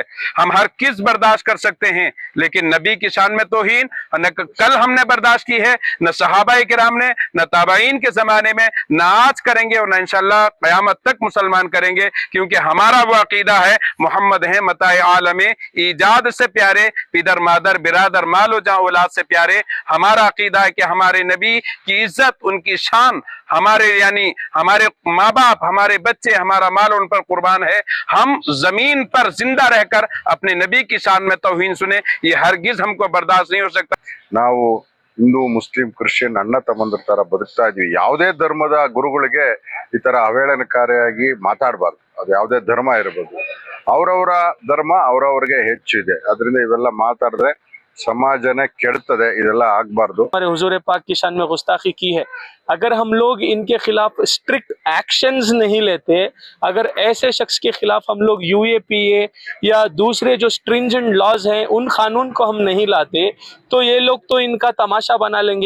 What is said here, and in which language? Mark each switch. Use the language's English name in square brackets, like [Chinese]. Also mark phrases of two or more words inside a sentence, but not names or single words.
[Urdu] ہم ہر کس برداشت کر سکتے ہیں، لیکن نبی کی شان میں توہین نہ کل ہم نے برداشت کی ہے، نہ صحابہ کرام نے، نہ تابعین کے زمانے میں، نہ آج کریں گے اور نہ ان شاء اللہ قیامت تک مسلمان کریں گے، کیونکہ ہمارا وہ عقیدہ ہے، محمد ہے متاع عالم ایجاد سے پیارے، پدر مادر برادر مال و جاں اولاد سے پیارے. ہمارا عقیدہ ہے کہ ہمارے نبی کی عزت، ان کی شان، ہمارے یعنی ہمارے ماں باپ، ہمارے بچے، ہمارا مال ان پر قربان ہے. ہم زمین پر زندہ رہ کر اپنے نبی کی شان میں توہین سنیں، یہ ہرگز ہم کو برداشت نہیں ہو سکتا. [Kannada] ನಾವು ಹಿಂದೂ ಮುಸ್ಲಿಂ ಕ್ರಿಶ್ಚಿಯನ್ ಅಣ್ಣ ತಮ್ಮಂದ್ರ ತರ ಬದುಕ್ತಾ ಇದ್ವಿ। ಯಾವುದೇ ಧರ್ಮದ ಗುರುಗಳಿಗೆ ಈ ತರ ಅವಹೇಳನಕಾರಿಯಾಗಿ ಮಾತಾಡಬಾರ್ದು, ಅದು ಯಾವುದೇ ಧರ್ಮ ಇರಬಹುದು, ಅವರವರ ಧರ್ಮ ಅವರವರಿಗೆ ಹೆಚ್ಚಿದೆ, ಅದರಿಂದ ಇವೆಲ್ಲ ಮಾತಾಡಿದ್ರೆ समाजने ಕೆಡ್ತದೆ, ಇದೆಲ್ಲ ಆಗಬಾರದು। [Urdu] ہمارے حضور پاک کی شان میں گستاخی کی ہے۔ اگر ہم لوگ ان کے خلاف [English] strict actions [Urdu] نہیں لیتے، اگر ایسے شخص کے خلاف ہم لوگ UAPA یا دوسرے جو [English] stringent laws [Urdu] ہیں ان قانون کو ہم نہیں لاتے، تو یہ لوگ تو ان کا تماشا بنا لیں گے.